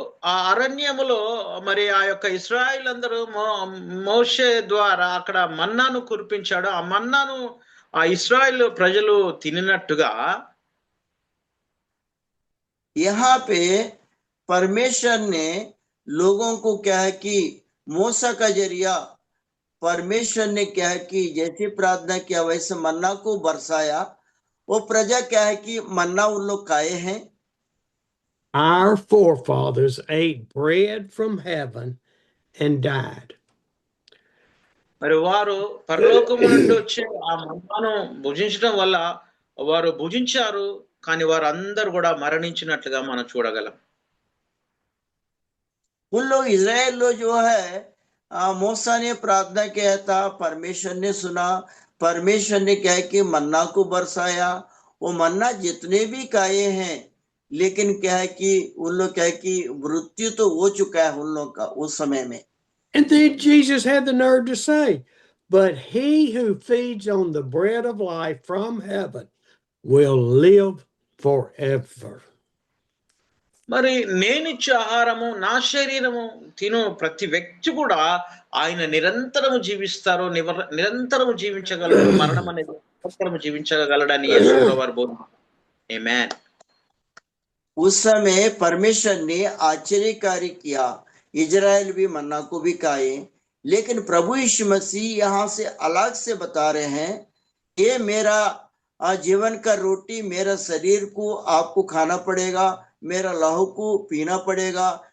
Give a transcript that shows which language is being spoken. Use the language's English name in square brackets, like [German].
[Telugu] ఆ అరణ్యములో మరి ఆ యొక్క ఇశ్రాయేలు అందరూ మోషే ద్వారా అక్కడ మన్నాను కురిపించాడు. ఆ మన్నాను ఆ ఇశ్రాయేలు ప్రజలు తినినట్టుగా [Hindi] यहाँ पे परमेश्वर ने लोगों को क्या है कि मूसा का जरिया परमेश्वर ने क्या है कि जैसे प्रार्थना किया वैसे मन्ना को बरसाया. वो प्रजा क्या है कि मन्ना उन लोग खाए हैं. [English] Our forefathers ate bread from heaven and died. [Telugu] మరి వారు పరలోకము నుండి వచ్చే ఆ మన్నాను భుజించడం వల్ల వారు భుజించారు, కానీ వారు అందరూ కూడా మరణించినట్లుగా మనం చూడగలం. [Hindi] उन लोग इजराइल लोग जो है मूसा ने प्रार्थना किया था, परमेश्वर ने सुना, परमेश्वर ने क्या है कि मन्ना को बरसाया. वो मन्ना जितने भी खाए हैं, लेकिन क्या है कि उन लोग क्या है कि मृत्यु तो हो चुका है उन लोग का उस समय में. [English] And then Jesus had the nerve to say, but he who feeds on the bread of life from heaven will live forever. [Telugu] మరి నేనిచ్చే ఆహారము నా శరీరము తిను ప్రతి వ్యక్తి కూడా ఆయన నిరంతరము జీవిస్తారు, నిరంతరము జీవించగలడు, మరణం అనేది నిరంతరము జీవించగలడని యేసు వారు బోధించారు. ఆమేన్. [Hindi] उस समय परमेश्वर ने आश्चर्यकारी किया, इजराइल भी मन्ना को भी खाए, लेकिन प्रभु यीशु मसीह यहाँ से अलग से बता रहे हैं, ये मेरा जीवन का रोटी, मेरा शरीर को आपको खाना पड़ेगा, मेरा लहू को पीना पड़ेगा.